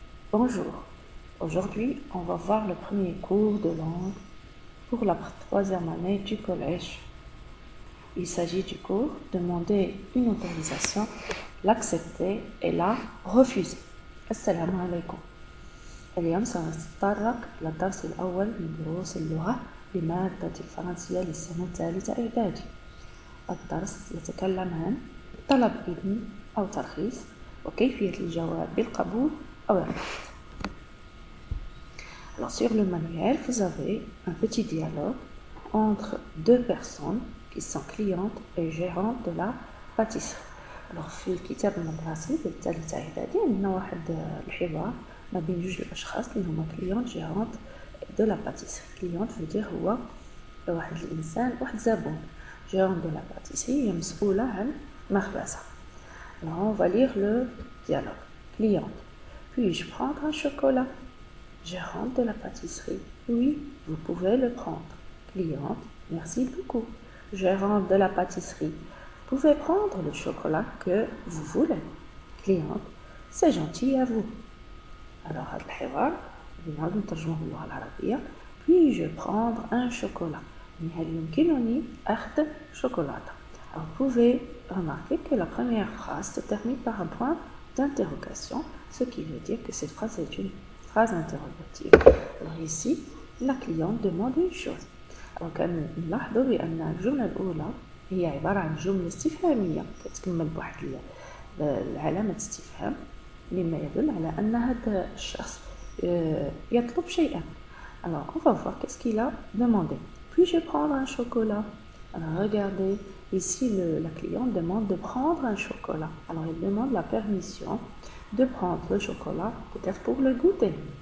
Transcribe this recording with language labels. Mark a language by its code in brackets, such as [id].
[fr] Bonjour, aujourd'hui on va voir le premier cours de langue pour la troisième année du collège. Il s'agit du cours demander une autorisation, l'accepter et la refuser. [ar] Assalamu alaikum. اليوم سنتطرق للدرس الأول من دروس اللغة لمادة الفرنسية للسنة الثالثة إعدادي. الدرس يتكلم عن طلب إذن أو ترخيص وكيفية الجواب بالقبول أو الرفض. [fr] Alors, sur le manuel, vous avez un petit dialogue entre deux personnes qui sont clientes et gérantes de la pâtisserie. [ar] Alors, في الكتاب المدرسي بالثالثة إعدادي عندنا واحد الحوار ما بين جوج الأشخاص اللي هما كليونت جيرونت دو لا باتيسري. كليونت فدير هو واحد الإنسان واحد زبون. [fr] Gérante de la pâtisserie [ar] هي مسؤولة عن مخبزة. [fr] Alors, on va lire le dialogue. Cliente. Puis-je prendre un chocolat? Gérante de la pâtisserie. Oui, vous pouvez le prendre. Cliente. Merci beaucoup. Gérante de la pâtisserie. Vous pouvez prendre le chocolat que vous voulez. Cliente. C'est gentil à vous. [ar] Alors, هذا الحوار بنعاود نترجمه باللغة العربية. [fr] Puis-je prendre un chocolat? [ar] هل يمكنني أخذ شوكولاتة؟ [fr] Alors, vous pouvez remarquer que la première phrase se termine par un point d'interrogation, ce qui veut dire que cette phrase est une phrase interrogative. Alors ici, la cliente demande une chose. [ar] Alors كنلاحظوا بأن الجملة الأولى هي عبارة عن جملة استفهامية كتكمل بواحد العلامة استفهام مما يدل على أن هذا الشخص يطلب شيئا. [fr] Alors on va voir qu'est-ce qu'il a demandé. Puis-je prendre un chocolat? Alors regardez, ici la cliente demande de prendre un chocolat. Alors elle demande la permission de prendre le chocolat, peut-être pour le goûter.